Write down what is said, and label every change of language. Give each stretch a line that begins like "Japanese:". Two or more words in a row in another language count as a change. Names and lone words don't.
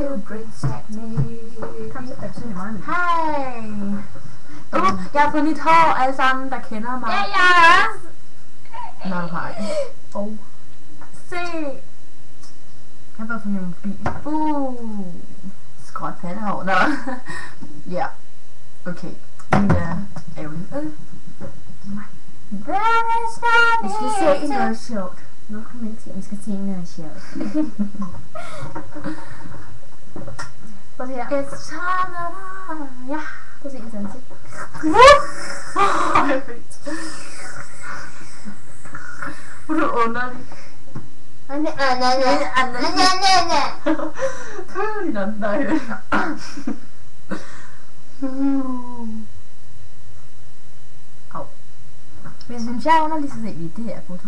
English: protect me.
Danish: Kom så, der er meget. Hej. Jeg har fået nyt hår, alle sammen, der kender mig. Ja, jeg også. Nå, du har ikke. Se. Jeg har bare fået min mobil. Skråt pandehår. Nå. Ja. Okay. Min er ærgerlig. Vi skal se noget sjovt. Nu kommer jeg til, at vi skal se noget sjovt. Prøv at se her.
English: It's time.
Danish: Ja. Prøv at se ens ansigt. Hvor er du underlig. Hvis synes jeg er underlig, så ser vi det her foto.